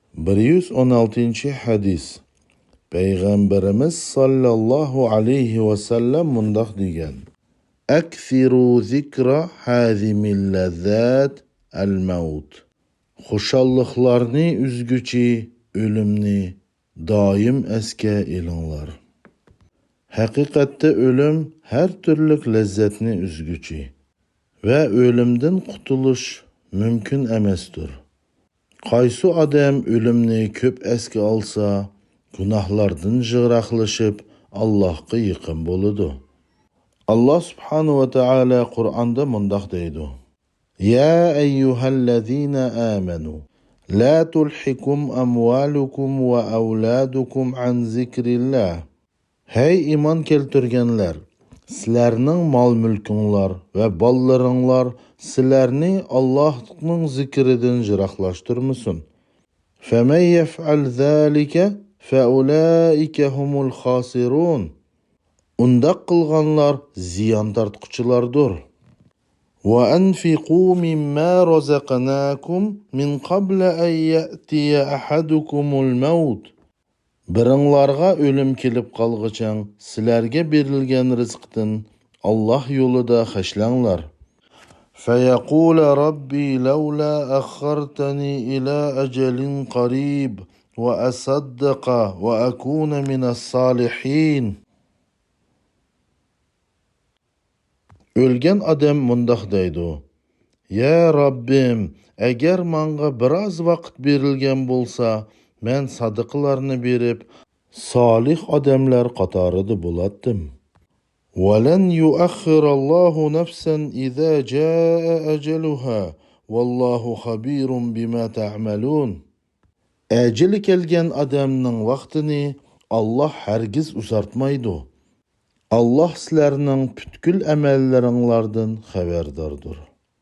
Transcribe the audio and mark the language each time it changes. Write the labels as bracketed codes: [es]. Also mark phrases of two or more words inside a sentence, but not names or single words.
[uz] 116 hadis. Peygamberimiz [ar] صلى الله عليه وسلم [uz] mundaq degan: [ar] أكثروا ذكر هادم اللذات الموت. [uz] Xushalliqlarni üzgüchi ölümni doim esga elinglar. Haqiqatda ölüm her türlük lezzatni üzgüchi ve ölümden qutulish mümkün emasdir. Qaysi odam ölümni ko'p esga olsa, gunohlardan jig'raqlashib Allohga yaqin bo'ladi. Allah [ar] سبحانه وتعالى [uz] Qur'onda mundaq deydi: [ar] يا أيها الذين آمنوا لا تلهكم أموالكم وأولادكم عن ذكر الله. [uz] Hey iman keltirganlar, sizlarning mol-mulkinglar va bolalaringlar sizlarni Allohning zikridan jiroqlashtirmasin. [ar] فمن يفعل ذلك فأولئك هم الخاسرون. [uz] Undaq qilganlar ziyon tortquchilardir. [ar] وأنفقوا مما رزقناكم من قبل أن يأتي أحدكم الموت. [uz] Biringlarga ölüm kelib qalğıçan sizlarga berilgan rizqdan Allah yo'lida xashlanglar. [ar] فيقول ربي لولا أخرتني إلى أجل قريب وأصدق وأكون من الصالحين. [uz] Ölgen adam mundaq deydi: Ya Rabbim, agar menga biroz vaqt berilgan bo'lsa, men sadiqlarni berib, solih odamlar qatorida bo'lardim. [ar] وَلَنْ يُؤَخِّرَ اللَّهُ نَفْسًا إِذَا جَاءَ أَجَلُهَا وَاللَّهُ خَبِيرٌ بِمَا تَعْمَلُونَ. [uz] Ajali kelgan odamning vaqtini Allah hargiz uzartmaydi. Allah sizlarning butkul amallaringlardan xabardordir.